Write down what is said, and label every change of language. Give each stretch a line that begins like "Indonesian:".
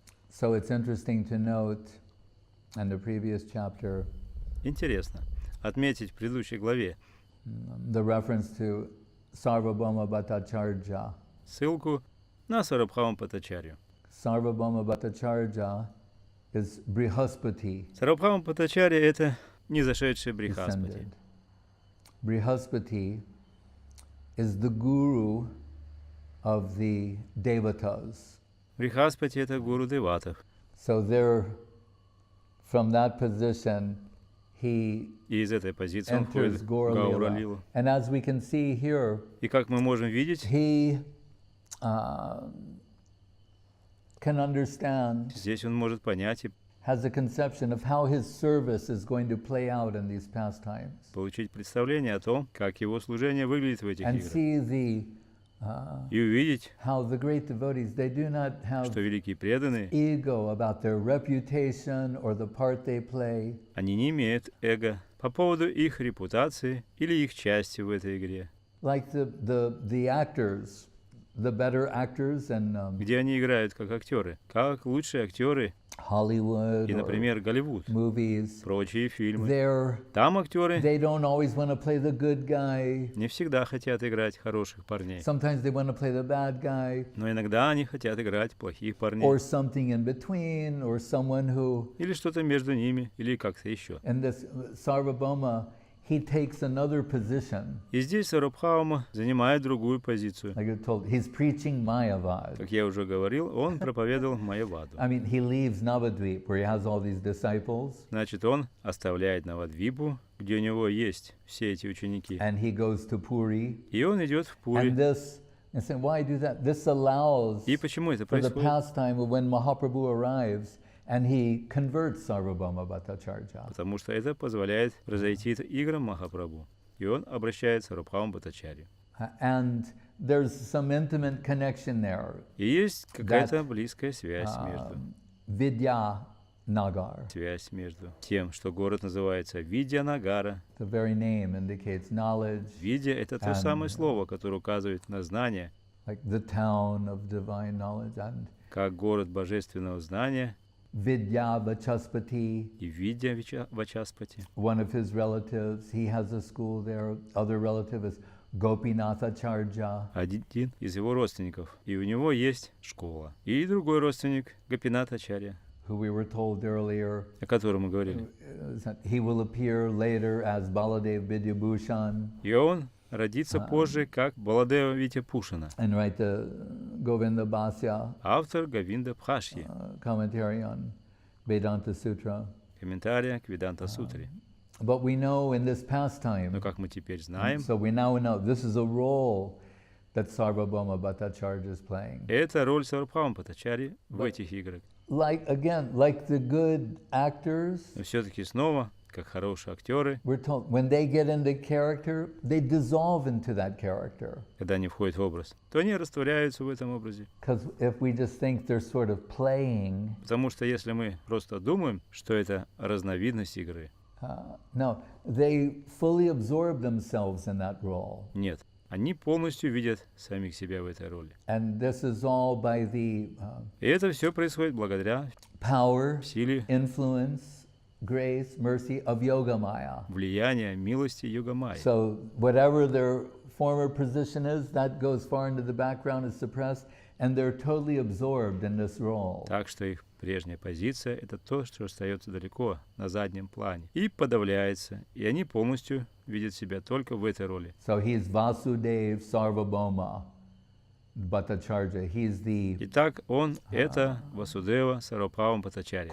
English: So it's interesting to note in the previous chapter
Russian: Интересно отметить в предыдущей главе
English: the reference to Sarvabhauma Bhattacharya.
Russian: ссылку на Сарабхама Бхаттачарью.
English: Sarvabhauma Bhattacharya is Brihaspati.
Russian: Сарабхама Бхаттачарья — это низошедший Брихаспати.
English: descended. Brihaspati is the guru of the Devatas.
Russian: Брихаспати — это гуру деватов.
English: So there, from that position, he
Russian: И из этой позиции он входит
English: enters
Russian: в
English: Gauра
Russian: Гаура
English: lila.
Russian: лилу.
English: And as we can see here,
Russian: И как мы можем видеть,
English: he can understand,
Russian: здесь он может понять и
English: has a conception of how his service is going to play out in these pastimes,
Russian: получить представление о том, как его служение выглядит в этих
English: and
Russian: играх.
English: see the
Russian: И увидеть,
English: how the great devotees, they do not have
Russian: что великие преданные,
English: ego about their reputation or the part they play.
Russian: они не имеют эго по поводу их репутации или их части в этой игре.
English: Like the actors, the better actors in
Russian: Где они играют как актеры, как лучшие актеры
English: Hollywood
Russian: и,
English: or
Russian: например, Голливуд,
English: movies,
Russian: прочие фильмы.
English: they're
Russian: Там актеры
English: they don't always want to play the good guy.
Russian: не всегда хотят играть хороших парней,
English: Sometimes they want to play the bad guy,
Russian: но иногда они хотят играть плохих парней.
English: or something in between, or someone who,
Russian: Или что-то между ними, или как-то еще.
English: in this Sarvabhauma, he takes another position.
Russian: И здесь Сарабхаума занимает другую позицию.
English: Like you're told, he's preaching Mayavad.
Russian: Как я уже говорил, он проповедовал Майяваду.
English: I mean, he leaves Navadvip, where he has all these disciples,
Russian: Значит, он оставляет Навадвипу, где у него есть все эти ученики.
English: and he goes to Puri.
Russian: И он идет в
English: And
Russian: Пури.
English: this, and say, why do that? This allows
Russian: И почему это
English: for the
Russian: происходит?
English: pastime of when Mahaprabhu arrives and he converts Sarvabhauma Bhattacharya.
Russian: Потому что это позволяет произойти играм Махапрабху. И он обращает Сарабхаму Бхаттачарью.
English: And there's some intimate connection there.
Russian: И есть какая-то близкая связь
English: Vidya Nagar.
Russian: между тем, что город называется Видьянагара.
English: The very name indicates knowledge,
Russian: Видья — это то самое слово, которое указывает на знание,
English: like the town of divine knowledge, and
Russian: как город божественного знания,
English: Vidya Vachaspati,
Russian: и Видья Вачаспати.
English: one of his relatives, he has a school there. Other relative is Gopinathacharya.
Russian: Один из его родственников, и у него есть школа. И другой родственник, Гопинатачарья,
English: Who we were told earlier,
Russian: о котором мы говорили.
English: that he will appear later as Baladev Vidyabhushan
Russian: И он родится позже как Баладева Витя Пушина,
English: and write the Govinda Bhasya
Russian: автор Говинда Бхашьи,
English: commentary on Vedanta Sutra.
Russian: комментария к Веданта Сутре.
English: But we know in this pastime,
Russian: Но как мы теперь знаем,
English: so we now know this is a role that Sarvabhauma Bhattacharya is playing.
Russian: это роль Сарабхама Бхаттачарьи в этих играх.
English: Like the good actors,
Russian: Но все-таки снова, как хорошие актеры,
English: we're told when they get into character, they dissolve into that character.
Russian: когда они входят в образ, то они растворяются в этом образе.
English: Because if we just think they're sort of playing,
Russian: Потому что если мы просто думаем, что это разновидность игры,
English: no, they fully absorb themselves in that role.
Russian: нет. Они полностью видят самих себя в этой роли.
English: And this is all by the
Russian: И это все происходит благодаря
English: power,
Russian: силе,
English: influence, grace, mercy of Yogamaya.
Russian: влияние милости Йога-майи.
English: So whatever their former position is, that goes far into the background, is suppressed, and they're totally absorbed in this role.
Russian: Так что их прежняя позиция — это то, что остается далеко, на заднем плане, и подавляется, и они полностью видят себя только в этой роли.
English: So he's Vasudev Sarvabhauma Bhattacharya. He's the
Russian: Итак, он — это Васудева Сарвабхаума Бхаттачарья,